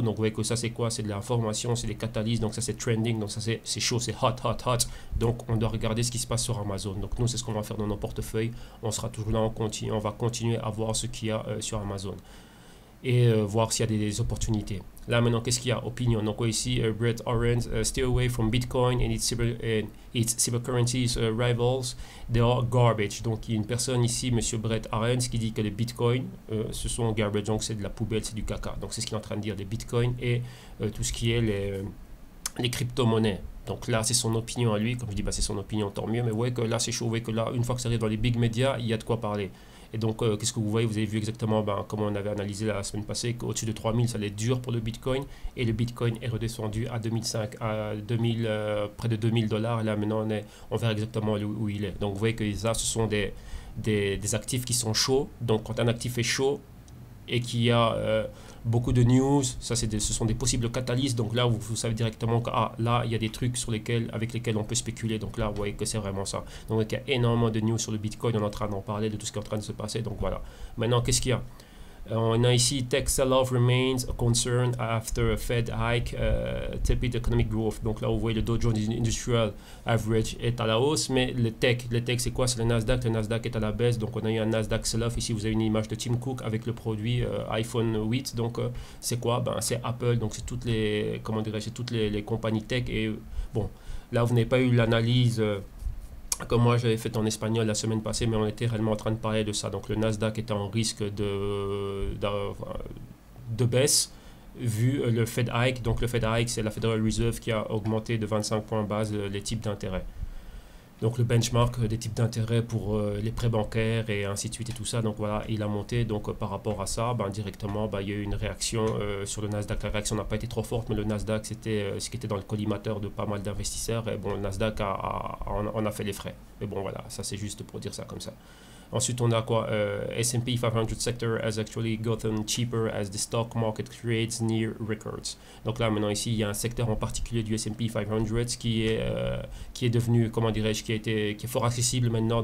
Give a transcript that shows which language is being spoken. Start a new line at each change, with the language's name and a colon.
French: Donc, vous voyez que ça, c'est quoi? C'est de l'information, c'est des catalyses. Donc, ça, c'est trending. Donc, ça, c'est chaud, c'est hot, hot, hot. Donc, on doit regarder ce qui se passe sur Amazon. Donc, nous, c'est ce qu'on va faire dans nos portefeuilles. On sera toujours là, on va continuer à voir ce qu'il y a sur Amazon. Et voir s'il y a des opportunités. Là maintenant, qu'est-ce qu'il y a? Opinion. Donc ici,
English: Brett Arends, stay away from Bitcoin and its cybercurrencies rivals. They are garbage.
French: Donc il y a une personne ici, Monsieur Brett Arends, qui dit que les Bitcoins, ce sont garbage. Donc c'est de la poubelle, c'est du caca. Donc c'est ce qu'il est en train de dire, des Bitcoins et tout ce qui est les crypto-monnaies. Donc là, c'est son opinion à lui. Comme je dis, c'est son opinion, tant mieux. Mais vous voyez que là, c'est chaud. Vous voyez que là, une fois que ça arrive dans les big médias, il y a de quoi parler. Et donc, qu'est-ce que vous voyez? Vous avez vu exactement comme on avait analysé la semaine passée qu'au-dessus de 3000, ça allait être dur pour le Bitcoin. Et le Bitcoin est redescendu à 2005, à 2000, près de 2000 $. Et là, maintenant, on verra exactement où il est. Donc, vous voyez que ça, ce sont des actifs qui sont chauds. Donc, quand un actif est chaud et qu'il y a beaucoup de news, ce sont des possibles catalyses. Donc là, vous savez directement que là, il y a des trucs avec lesquels on peut spéculer. Donc là, vous voyez que c'est vraiment ça. Donc il y a énormément de news sur le Bitcoin. On est en train d'en parler, de tout ce qui est en train de se passer. Donc voilà. Maintenant, qu'est-ce qu'il y a? On a ici
English: tech sell-off remains a concern after a Fed hike, tepid economic growth.
French: Donc là, vous voyez le Dow Jones Industrial Average est à la hausse, mais le tech c'est quoi? C'est le Nasdaq. Le Nasdaq est à la baisse. Donc on a eu un Nasdaq sell-off. Ici, vous avez une image de Tim Cook avec le produit iPhone 8. Donc c'est quoi? C'est Apple. Donc c'est toutes les compagnies tech. Et bon, là, vous n'avez pas eu l'analyse. Comme moi j'avais fait en espagnol la semaine passée, mais on était réellement en train de parler de ça. Donc le Nasdaq était en risque de baisse vu le Fed hike. Donc le Fed hike, c'est la Federal Reserve qui a augmenté de 25 points base les types d'intérêt. Donc le benchmark des types d'intérêt pour les prêts bancaires et ainsi de suite et tout ça. Donc voilà, il a monté. Donc par rapport à ça, directement, il y a eu une réaction sur le Nasdaq. La réaction n'a pas été trop forte, mais le Nasdaq, c'était ce qui était dans le collimateur de pas mal d'investisseurs. Et bon, le Nasdaq en a fait les frais. Mais bon, voilà, ça c'est juste pour dire ça comme ça. Ensuite, on a quoi?
English: S&P 500 sector has actually gotten cheaper as the stock market creates near records.
French: Donc là, maintenant ici, il y a un secteur en particulier du S&P 500 qui est devenu, comment dirais-je, qui est fort accessible maintenant.